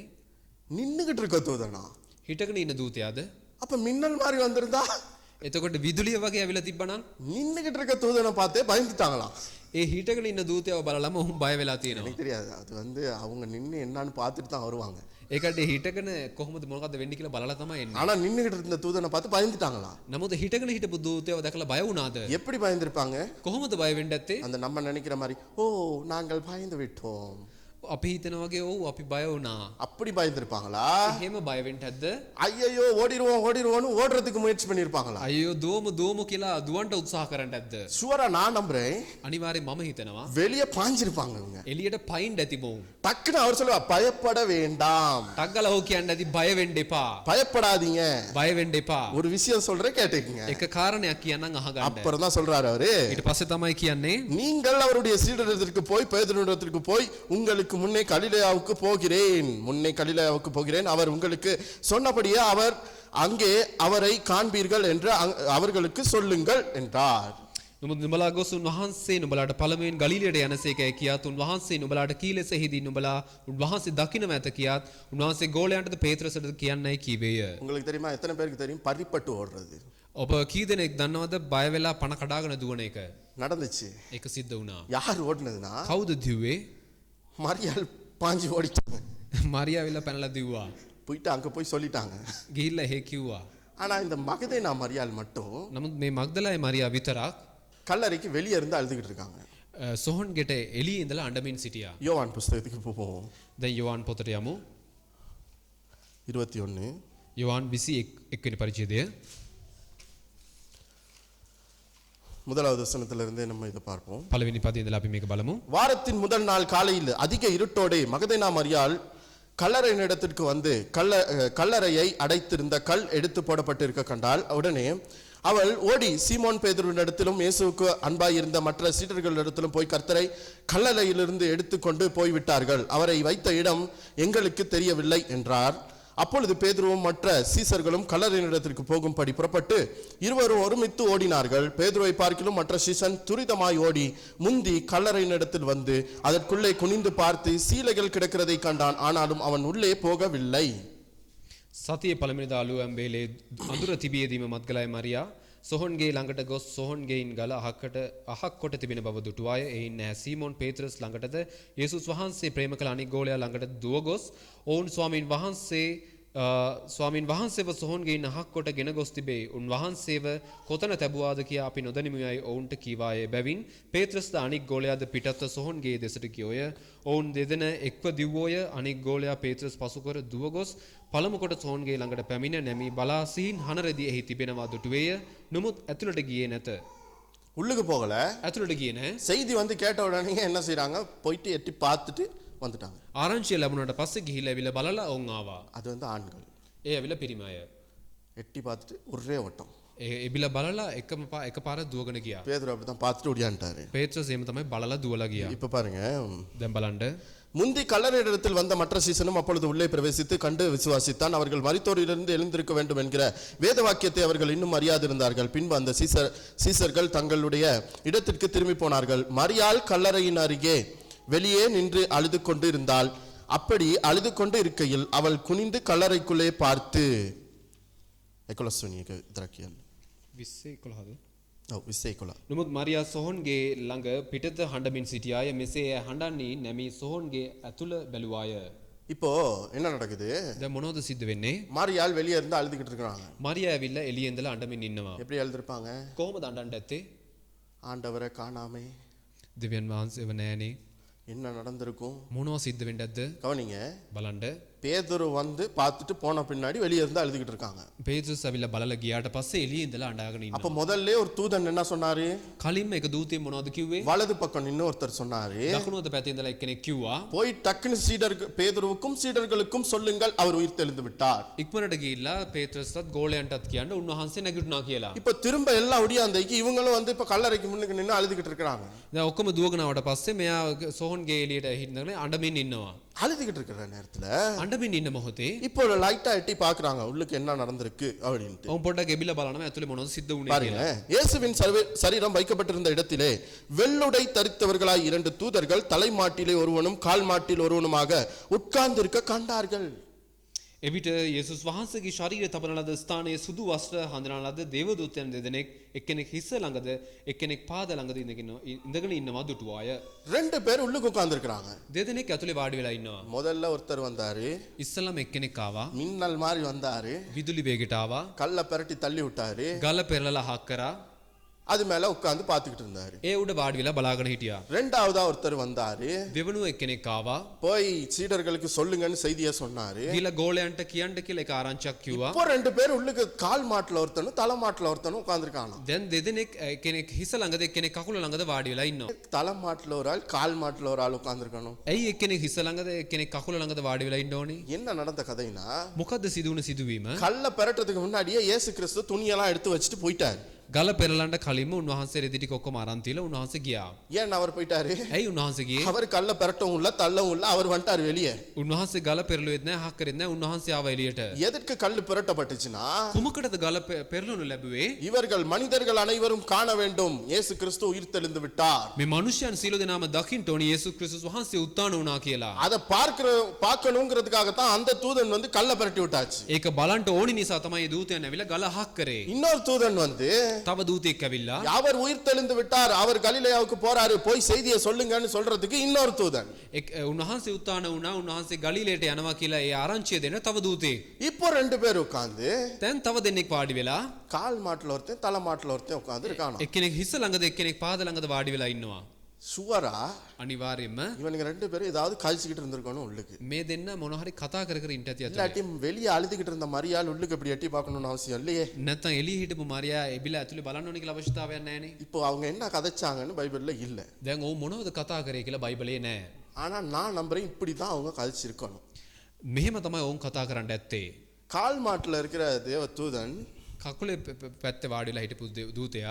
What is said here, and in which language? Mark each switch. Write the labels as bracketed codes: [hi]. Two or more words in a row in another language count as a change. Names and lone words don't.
[ta] நின்னுகிட்டு இருக்க தூதனா? [si] හිටගෙන ඉන්න දූතයාද? [ta] அப்ப மின்னல் மாதிரி வந்திருந்தா? [si] එතකොට විදුලිය වගේ ඇවිල්ලා තිබ්බනම් [ta] நின்னுகிட்டு இருக்க தூதனை பார்த்தே பயந்துட்டாங்களாம். [si] ඒ හිටගෙන ඉන්න දූතයව බලලම ඔහු බය වෙලා තියෙනවා. [ta] எனக்கு தெரியாது, அது வந்து அவங்க நின்னு என்னன்னு பார்த்துட்டு தான் வருவாங்க. [si] ඒකට හිටගෙන කොහොමද මොකද්ද වෙන්නේ කියලා බලලා තමයි එන්නේ. [ta] ஆனா நின்னுகிட்டு இருந்த தூதனை பார்த்து பயந்துட்டாங்களா? [si] නමුත් හිටගෙන හිටපු දූතයව දැකලා බය වුණාද? [ta] எப்படி பயந்திருப்பாங்க? [si] කොහොමද බය වෙන්නේ නැත්තේ? [ta] அந்த நம்ம நினைக்கிற மாதிரி ஓ நாங்கள் பயந்து விட்டோம் [si] අපි හිතන වගේ ඔව් අපි බය වුණා. [ta] அப்படி பயந்திருப்பாங்களா? [si] එහෙම බය වෙන්න ඇද්ද? [ta] ஐயையோ ஓடிடுவோம்னு ஓடுறதுக்கு முயற்சி பண்ணிருப்பாங்களா? [si] අයියෝ දුවමු කියලා දුවන්ට උත්සාහ කරන්න ඇද්ද? [ta] ஷுவரா நான் நம்புறேன் [si] අනිවාර්යෙන් මම හිතනවා [ta] வெளியே பாஞ்சிருப்பாங்க இவங்க. [si] එළියට පයින් ඇති මොවුන්. [ta] டக்குன்னு அவர் சொல்லுவா பயப்பட வேண்டாம், [si] ටග්ගල හො කියන්න ඇති බය වෙන්න එපා. [ta] பயப்படாதீங்க. [si] බය වෙන්න එපා. [ta] ஒரு விஷயம் சொல்றேன் கேட்டுக்கங்க. [si] එක කාරණයක් කියන්නම් අහගන්න. [ta] அப்புறம் தான் சொல்றாரு அவரு, [si] ඊට පස්සේ තමයි කියන්නේ [ta] நீங்கள் அவருடைய சீடரிடத்திற்கு போய் பேதுருவிடத்திற்கு போய் உங்களுக்கு முன்னே கலிலேயாவுக்கு போகிறேன் அவர் உங்களுக்கு சொன்னபடியே அவர் அங்கே அவரை காண்பீர்கள் என்று அவர்களுக்கு சொல்லுங்கள் என்றார். [si] නුඹ නුඹලා ගොස් උන්වහන්සේ නුඹලාට පළමුවෙන් ගලිලයට යනසේකයි කියාත් උන්වහන්සේ නුඹලාට කීලෙසෙහිදී නුඹලා උන්වහන්සේ දකින්නම ඇත කියාත් උන්වහන්සේ ගෝලයන්ටද පේත්‍රසටද කියන්නයි කීවේය. [ta] உங்களுக்கு தெரியுமா எத்தனை பேருக்கு தெரியும் பறிப்பட்டு ஓடுறது? [si] ඔබ කී දෙනෙක් දන්නවද බය වෙලා පණ කඩාගෙන දුවන එක? [ta] நடந்துச்சு. [si] ඒක සිද්ධ වුණා. [ta] யார் ஓடுனதுன்னா [si] කවුද දිව්වේ? [ta] மரியாள் பாஞ்சு ஓடிட்டாங்க. [si] මරියා වෙලා පැනලා දිව්වා. [ta] போயிட்டு அங்க போய் சொல்லிட்டாங்க. [si] ගිහිල්ලා එහෙ කිව්වා. [ta] ஆனா இந்த மகதேனா மரியாள் மட்டும் [si] නමුත් මේ මග්දලායි මරියා විතරක් [ta] கல்லறைக்கு வெளியே இருந்து அழுதுகிட்டு இருக்காங்க. [si] සොහොන් ගෙට එළියේ ඉඳලා අඬමින් සිටියා. [ta] யோவான் புஸ்தகத்துக்கு போவோம். [si] දැන් යෝවාන් පොතට යමු. 21 යෝවාන් 21 වෙනි පරිච්ඡේදය. [ta] முதலாவது வசனத்திலிருந்து நம்ம இதை பார்ப்போம். [si] පළවෙනි පදේ ඉඳලා අපි මේක බලමු. [ta] வாரத்தின் முதல் நாள் காலையில் அதிக இருட்டோடே மகதேனா மரியாள் கல்லறையின் இடத்திற்கு வந்து கல்லறையை அடைத்திருந்த கல் எடுத்து போடப்பட்டிருக்க கண்டால் உடனே அவள் ஓடி சீமோன் பேதுருவினிடத்திலும் இயேசுவுக்கு அன்பாயிருந்த மற்ற சீடர்களிடத்திலும் போய் கர்த்தரை கல்லறையிலிருந்து எடுத்துக்கொண்டு போய்விட்டார்கள், அவரை வைத்த இடம் எங்களுக்கு தெரியவில்லை என்றார். அப்பொழுது பேதுருவும் மற்ற சீசர்களும் கல்லறையினிடத்திற்கு போகும்படி புறப்பட்டு இருவரும் ஒருமித்து ஓடினார்கள். பேதுருவை பார்க்கிலும் மற்ற சீசன் துரிதமாய் ஓடி முந்தி கல்லறையினிடத்தில் வந்து அதற்குள்ளே குனிந்து பார்த்து சீலைகள் கிடக்கிறதை கண்டான், ஆனாலும் அவன் உள்ளே போகவில்லை. [si] සතිය පළමුවෙනිදා අලුයම් බේලේ අඳුර තිබියදීම මත්ගලයි මරියා සොහොන්ගේ ළඟට ගොස් සොහොන්ගෙයින් ගල අහක් කොට තිබෙන බව දුටුවාය. එයින් නෑ සීමෝන් පේත්‍රස් ළඟටද යේසුස් වහන්සේ ප්‍රේම කළ අනික් ගෝලයා ළඟට දුව ගොස් ඔවුන් ස්වාමීන් වහන්සේව සොහොන්ගෙයින් අහක් කොට ගෙන ගොස් තිබේ. උන්වහන්සේව කොතන තැබුවාද කියා අපි නොදනිමුයයි ඔවුන්ට කීවාය. බැවින් පේත්‍රස්ද අනික් ගෝලයාද පිටත්ව සොහොන්ගේ දෙසට ගියෝය. ඔවුන් දෙදෙන එක්ව දිව්වෝය. අනික් ගෝලයා පේත්‍රස් පසුකර දුව ගොස් පළමු කොට සොහොන්ගේ ළඟට පැමිණ නැමී බලා සිහින් හනරදී එහි තිබෙනවා දුටුවේය. නමුත් ඇතුළට ගියේ නැත. [ta] உள்ளுக்கு போகல. [si] ඇතුළට ගියේ නැහැ. [ta] செய்தி வந்து கேட்ட உடனே என்ன செய்றாங்க, போயிட்டு எட்டி பார்த்துட்டு வந்துட்டாங்க. [si] ආරංචිය ලැබුණාට පස්සේ ගිහිල්ලා ඇවිල්ලා බලලා ඔවුන් ආවා. [ta] அது வந்து ஆண்கள். [si] ඒ ඇවිල්ලා පිරිමි අය. [ta] எட்டி பார்த்துட்டு ஒரே ஓட்டம். [si] එබිලා බලලා එකපාර දුවගෙන ගියා. [ta] பேதுரு அப்படிதான் பார்த்துட்டு ஓடியாண்டாரு. [si] පේත්‍රස් එහෙම තමයි බලලා දුවලා ගියා. [ta] இப்ப பாருங்க, [si] දැන් බලන්න [ta] முந்தி கல்லறையிடத்தில் வந்த மற்ற சீசனும் அப்பொழுது உள்ளே பிரவேசித்து கண்டு விசுவாசித்தான். அவர்கள் மரித்தோரிலிருந்து எழுந்திருக்க வேண்டும் என்கிற வேத வாக்கியத்தை அவர்கள் இன்னும் அறியாதிருந்தார்கள். பின்பு அந்த சீசர்கள் தங்களுடைய இடத்திற்கு திரும்பி போனார்கள். மரியாள் கல்லறையின் அருகே வெளியே நின்று அழுது கொண்டு இருந்தாள். அப்படி அழுது கொண்டு இருக்கையில் அவள் குனிந்து கல்லறைக்குள்ளே பார்த்து [si] නමුත් මරියා සොහොන්ගේ ළඟ පිටත හඬමින් සිටියාය. මෙසේ හඬන්නේ නැමී සොහොන්ගේ ඇතුළ බැලුවාය. [ta] இப்போ என்ன நடக்குது? [si] දැන් මොනවද සිද්ධ වෙන්නේ? [ta] மரியாள் வெளியே இருந்து அழுதுகிட்டு இருக்காங்க. [si] මරියා ඇවිල්ලා එළියේ ඉඳලා අඬමින් ඉන්නවා. [ta] எப்படி அழுதுருப்பாங்க? [si] කොහොමද අඬන්න ඇත්තේ? [ta] ஆண்டவரை காணாமே, [si] දෙවියන් වහන්සේව නැහනේ. [ta] என்ன நடந்திருக்கும்? [si] මොනවද සිද්ධ වෙන්නේ නැද්ද? [ta] கவனிங்க, [si] බලන්න. [ta] பேதுரு வந்து பார்த்துட்டு போன பின்னாடி வெளியே இருந்து அழுதுகிட்டு இருக்காங்க. [si] පේත්‍රස් ඇවිල්ලා බලලා ගියාට පස්සේ එළියේ ඉඳලා අඬාගෙන ඉන්නවා. [ta] அப்ப முதல்ல ஒரு தூதன் என்ன சொன்னாரு? [si] කලින්ම එක දූතයෙක් මොනවද කිව්වේ? [ta] வலது பக்கம் இன்னொருத்தர் சொன்னாரு, [si] දකුණු අත පැත්තේ ඉඳලා එක්කෙනෙක් කිව්වා [ta] போய் டக்குன்னு பேதுருவுக்கும் சீடர்களுக்கும் சொல்லுங்கள், அவர் உயிர் தெளிந்து விட்டார். [si] ඉක්මනට ගිහිල්ලා පේත්‍රස්ටත් ගෝලයන්ටත් කියන්න උන්වහන්සේ නැගිටිනවා කියලා. [ta] இப்ப திரும்ப எல்லாம் ஒடியாந்தைக்கு இவங்களும் வந்து இப்ப கல்லறைக்கு முன்னுக்கு நின்று அழுதுகிட்டு இருக்காங்க. [si] දැන් ඔක්කොම දුවගෙන ආවට පස්සේ මෙයා සොහොන්ගේ එළියට හිටගෙන අඬමින් ඉන්නවා. [ta] அழுதுகிட்டு இருக்கிற நேரத்துல [si] අඬමින් ඉන්න මොහොතේ [ta] இப்போ லைட்டா எட்டி பாக்குறாங்க உள்ளுக்கு என்ன நடந்திருக்கு அப்படின்ட்டு. [si] ඔවුන් පොඩ්ඩක් එබිලා බලනවා ඇතුලේ මොනවද සිද්ධ වුනේ [ta] பாருங்க, [si] කියලා. [ta] இயேசுவின் சரீரம் வைக்கப்பட்டிருந்த இடத்திலே வெள்ளுடை தரித்தவர்களாய் 2 தூதர்கள் தலைமாட்டிலே ஒருவனும் கால் மாட்டில் ஒருவனுமாக உட்கார்ந்திருக்க கண்டார்கள். [si] එවිට යේසුස් වහන්සේගේ ශරීරය තබන ලද ස්ථානයේ සුදු වස්ත්‍ර හඳුනන ලද දේවදූතයන් දෙදෙනෙක් එක්කෙනෙක් හිස ළඟද එක්කෙනෙක් පාද ළඟද ඉඳගෙන ඉන්නවා දුටුවාය. [ta] ரெண்டு பேர் உள்ளுக்கு உட்கார்ந்திருக்காங்க. [si] දෙදෙනෙක් ඇතුලේ වාඩි වෙලා ඉන්නවා. [ta] முதல்ல ஒருத்தர் வந்தாரு, [si] ඉස්සලම එක්කෙනෙක් ආවා. [ta] மின்னல் மாதிரி வந்தாரு, [si] විදුලි වේගයට ආවා. [ta] கல்ல பெரட்டி தள்ளி விட்டாரு, [si] ගල පෙරලලා හක් කරා. [ta] அது மேல உட்கார்ந்து பார்த்துக்கிட்டு இருந்தாரு. [si] ඒ උඩ වාඩි වෙලා බලාගෙන හිටියා. [ta] ரெண்டாவதா ஒருத்தர் வந்தாரு, [si] දෙවනුව එක්කෙනෙක් ආවා. [ta] போய் சீடர்களுக்கு சொல்லுங்கன்னு செய்தியை சொன்னாரு. [si] ගිහලා ගෝලයන්ට කියන්න කියලා එක ආරංචියක් කිව්වා. [ta] இப்போ ரெண்டு பேர் உள்ளுக்கு கால் மாட்டுல ஒருத்தனும் தலை மாட்டுல ஒருத்தனும் உட்கார்ந்துருக்காங்க. [si] දැන් දෙදෙනෙක් එක්කෙනෙක් හිස ළඟද එක්කෙනෙක් කකුල ළඟද වාඩි වෙලා ඉන්නවා. [ta] தலை மாட்டுல ஒரு ஆள், கால் மாட்டுல ஒரு ஆள் உட்கார்ந்துருக்கணும். [si] ඇයි එක්කෙනෙක් හිස ළඟද එක්කෙනෙක් කකුල ළඟද වාඩි වෙලා ඉන්න ඕනේ? [ta] என்ன நடந்த கதைனா, [si] මොකද්ද සිදුවුණ සිදුවීම? [ta] கல்ல பெரட்டுறதுக்கு முன்னாடியே இயேசு கிறிஸ்து துணியெல்லாம் எடுத்து வச்சுட்டு போயிட்டாரு. [si] ගල පෙරලන්න කලින්ම උන්වහන්සේ රෙදි ටික ඔක්කොම අරන් තියලා උන්වහන්සේ ගියා. [ta] ஏன் அவர் போயிட்டாரு? [si] ඇයි උන්වහන්සේ ගියේ? [ta] அவர் கல்ல பெரட்டவும் இல்ல, தள்ளவும் இல்ல, அவர் வந்துட்டாரு வெளியே. [si] උන්වහන්සේ ගල පෙරළුවෙත් නැහැ, හක් කරෙත් නැහැ. උන්වහන්සේ ආව එළියට. [ta] எதற்கு கல்லு பெரட்டப்பட்டுச்சுன்னா, [si] කුමකටද ගල පෙරළුණු ලැබුවේ? [ta] இவர்கள் மனிதர்கள் அனைவரும் காண வேண்டும், இயேசு கிறிஸ்து உயிர்த்தெழுந்து விட்டார். [si] මේ මනුෂ්‍යයන් සියලු දෙනාම දකින්න ඕනේ යේසුස් ක්‍රිස්තුස් වහන්සේ උත්ථාන වුණා කියලා. [ta] அதை பார்க்கணுங்கிறதுக்காக தான் அந்த தூதன் வந்து கல்ல பெரட்டி விட்டாச்சு. [si] ඒක බලන්න ඕනි නිසා තමයි මේ දූතයන් ඇවිල්ලා ගල හක් කරේ. [ta] இன்னொரு தூதன் வந்து, [si] තව දූතෙක් ඇවිල්ලා [ta] அவர் உயிர்த்தெழுந்து விட்டார், அவர் கலிலேயாவுக்கு போறாரு, போய் செய்தியை சொல்லுங்கன்னு சொல்றதுக்கு இன்னொரு தூதன். [si] උන්වහන්සේ උත්ථාන වුණා, උන්වහන්සේ ගලිලයට යනවා කියලා ඒ ආරංචිය දෙන තව දූතෙක්. [ta] இப்போ ரெண்டு பேர் உட்கார்ந்து, [si] දැන් තව දෙන්නෙක් වාඩි වෙලා [ta] கால் மாட்டுல ஒருத்தன் தலை மாட்டுல ஒருத்தன் உட்கார்ந்து இருக்கானா. [si] එක්කෙනෙක් හිස ළඟද එක්කෙනෙක් පාද ළඟද වාඩි වෙලා ඉන්නවා. [ta] சுவரா [si] අනිවාර්යයෙන්ම [ta] இவனுங்க ரெண்டு பேரும் ஏதாவது கழிச்சுக்கிட்டு இருந்திருக்கணும் உள்ளுக்கு. [si] මේ දෙන්න මොන හරි කතා කර කර ඉන්න ඇති අතට. [ta] இல்லாட்டி வெளியே அழுதுகிட்டு இருந்த மரியாள் உள்ளுக்கு இப்படி எட்டி பார்க்கணும்னு அவசியம் இல்லையே. [si] නැත්තම් එළිය හිටපු මරියා එබිලා ඇතුලේ බලන්න ඕනි කියලා අවශ්‍යතාවයක් නැහැනේ. [ta] இப்போ அவங்க என்ன கதைச்சாங்கன்னு பைபிள்ல இல்ல. [si] දැන් ඔව් මොනවද කතා කරේ කියලා බයිබලේ නැහැ. [ta] ஆனா நான் நம்புறேன் இப்படி தான் அவங்க கதைச்சிருக்கணும். [si] මෙහෙම තමයි ඔවුන් කතා කරන්න ඇත්තේ. [ta] கால் மாட்டுல இருக்கிற தேவ தூதன் [si] කකුලේ පැත්තේ වාඩි වෙලා හිටපු දූතයා